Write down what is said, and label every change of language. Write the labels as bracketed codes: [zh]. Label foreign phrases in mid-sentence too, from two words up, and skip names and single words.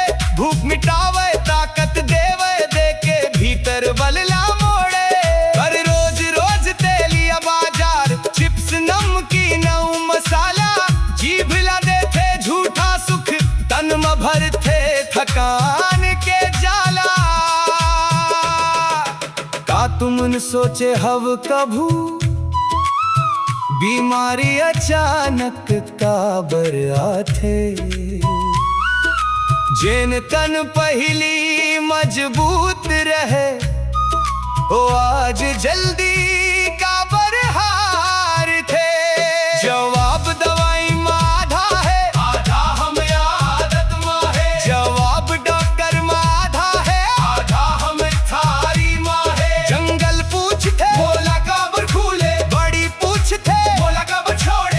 [hne] भूख मिटावे ताकत देवे, देके भीतर बलला मोड़े। पर रोज रोज तेलिया बाजार, चिप्स नमकीन मसाला। जीभ ला देथे झूठा सुख, तन में भरथे थकान के जाला। का तुमन सोचे हव कभू, बीमारी अचानक काबर आथे। जेन तन पहली मजबूत रहे, ओ आज जल्दी काबर हार थे। जवाब दवाई में आधा है, आधा हम आदत में है। जवाब डॉक्टर में आधा है, आधा हम थारी में है। जंगल पूछते बोला काबर खुले, बड़ी पूछते बोला काबर छोड़े।